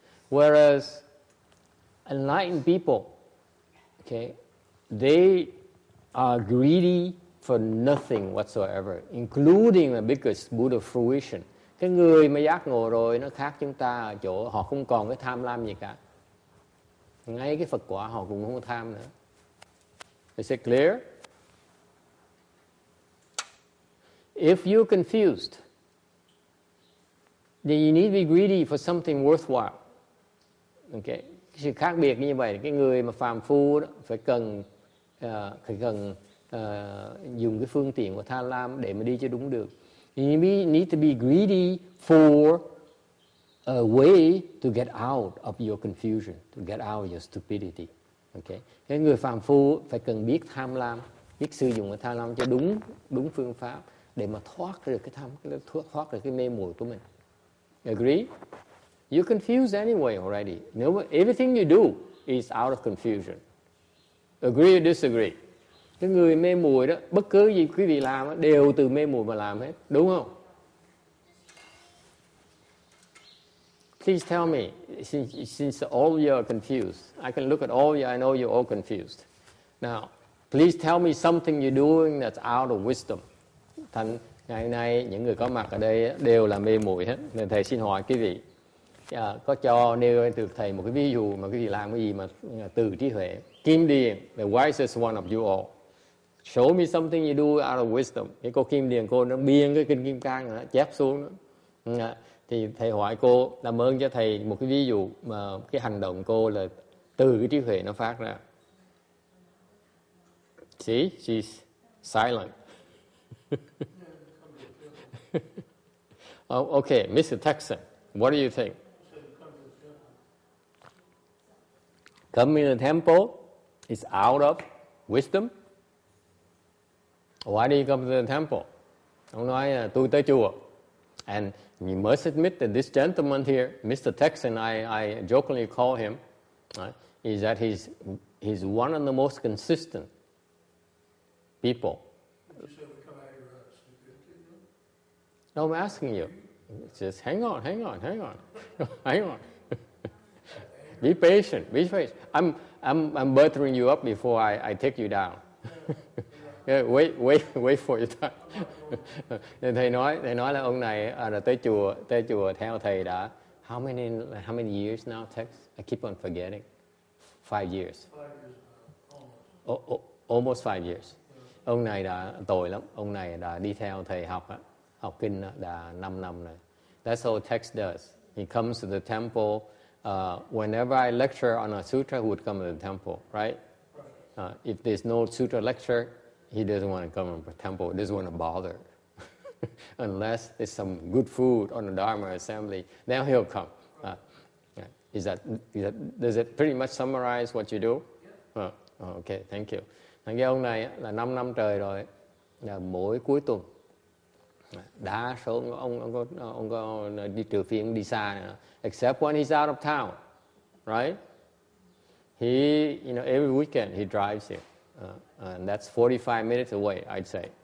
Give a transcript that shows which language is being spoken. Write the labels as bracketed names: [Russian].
[English] Whereas enlightened people, okay, they are greedy for nothing whatsoever, including the biggest Buddha fruition. [Vietnamese] Cái người mà giác ngộ rồi nó khác chúng ta ở chỗ họ không còn cái tham lam gì cả. Ngay cái Phật quả họ cũng không có tham nữa. [English] Is it clear? If you're confused, then you need to be greedy for something worthwhile. Okay. [Vietnamese] Sự khác biệt như vậy, cái người mà phàm phu đó phải cần dùng cái phương tiện của tham lam để mà đi cho đúng được. [English] You need to be greedy for a way to get out of your confusion, to get out of your stupidity. Okay. [Vietnamese] Cái người phàm phu phải cần biết tham lam, biết sử dụng cái tham lam cho đúng phương pháp để mà thoát được thoát được cái mê muội của mình. [English] Agree? You're confused anyway already. Everything you do is out of confusion. Agree or disagree? [Vietnamese] Cái người mê muội đó, bất cứ gì quý vị làm đó, đều từ mê muội mà làm hết, đúng không? [English] Please tell me, since all of you are confused, I can look at all of you, I know you're all confused. Now, please tell me something you're doing that's out of wisdom. [Vietnamese] Thành ngày nay những người có mặt ở đây đều là mê muội hết. Nên thầy xin hỏi quý vị, có cho nêu được thầy một cái ví dụ mà quý vị làm cái gì mà từ trí huệ. [English] Kim Điền, the wisest one of you all. Show me something you do out of wisdom. [Vietnamese] Cái cô Kim Điền, cô nó biên cái kinh Kim Cang nó chép xuống đó. Thì thầy hỏi cô làm ơn cho thầy một cái ví dụ mà cái hành động cô là từ cái trí huệ nó phát ra. [English] See, she's silent. Oh, okay, Mr. Texan, what do you think? Coming to the temple is out of wisdom. Why do you come to the temple? [Vietnamese] Ông nói tôi tới chùa. [English] And you must admit that this gentleman here, Mr. Texan, I jokingly call him, is that he's one of the most consistent people. No, I'm asking you. Just hang on. Hang on. Be patient. I'm buttering you up before I take you down. Yeah, wait for your time. [Vietnamese] thầy nói là ông này là tới chùa theo thầy đã [English] how many years now, Tex? I keep on forgetting. 5 years. Almost 5 years. [Vietnamese] Ông này đã tồi lắm. Ông này đã đi theo thầy học kinh đã 5 năm rồi. [English] That's how Tex does. He comes to the temple. Whenever I lecture on a sutra, he would come to the temple, right? If there's no sutra lecture, he doesn't want to come to the temple. He doesn't want to bother. Unless there's some good food on the Dharma assembly, then he'll come. Does it pretty much summarize what you do? Okay, thank you. [Vietnamese] Cái ông này là 5 năm trời rồi, là mỗi cuối tuần đa số ông có đi trừ phi ông đi xa nữa. [English] Except when he's out of town, right? Every weekend he drives here, and that's 45 minutes away, I'd say.